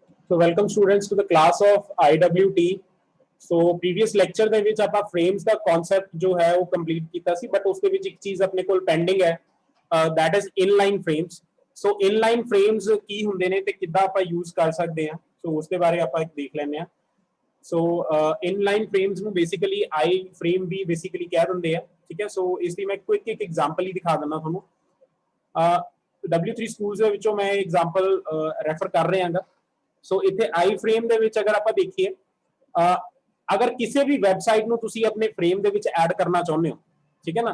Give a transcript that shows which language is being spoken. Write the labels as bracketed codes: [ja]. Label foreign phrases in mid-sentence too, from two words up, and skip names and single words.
[en] So welcome students to the class of IWT. So previous lecture [pa] ਦੇ ਵਿੱਚ ਆਪਾਂ frames ਦਾ concept ਜੋ ਹੈ ਉਹ complete ਕੀਤਾ ਸੀ, but ਉਸ ਦੇ ਵਿੱਚ ਇੱਕ ਚੀਜ਼ ਆਪਣੇ ਕੋਲ pending ਹੈ, [en] that is inline frames. [pa] So [en] inline frames [pa] ਕੀ ਹੁੰਦੇ ਨੇ ਤੇ ਕਿੱਦਾਂ ਆਪਾਂ use ਕਰ ਸਕਦੇ ਹਾਂ, so ਉਸ ਦੇ ਬਾਰੇ ਆਪਾਂ ਇੱਕ ਦੇਖ ਲੈਂਦੇ ਹਾਂ. So [en] inline frames [pa] ਨੂੰ [en] basically I frame [pa] ਵੀ basically ਕਹਿ ਦਿੰਦੇ ਆ, ਠੀਕ ਹੈ. So ਇਸ ਦੀ ਮੈਂ quick ਇੱਕ example ਹੀ ਦਿਖਾ ਦਿੰਦਾ ਤੁਹਾਨੂੰ. W3 ਸਕੂਲਸ ਦੇ ਵਿੱਚੋਂ ਮੈਂ example refer ਕਰ ਰਿਹਾ ਹਾਂ. ਸੋ ਇੱਥੇ ਆਈ ਫਰੇਮ ਦੇ ਵਿੱਚ ਅਗਰ ਆਪਾਂ ਦੇਖੀਏ, ਅਗਰ ਕਿਸੇ ਵੀ ਵੈਬਸਾਈਟ ਨੂੰ ਤੁਸੀਂ ਆਪਣੇ ਫਰੇਮ ਦੇ ਵਿੱਚ ਐਡ ਕਰਨਾ ਚਾਹੁੰਦੇ ਹੋ, ਠੀਕ ਹੈ ਨਾ.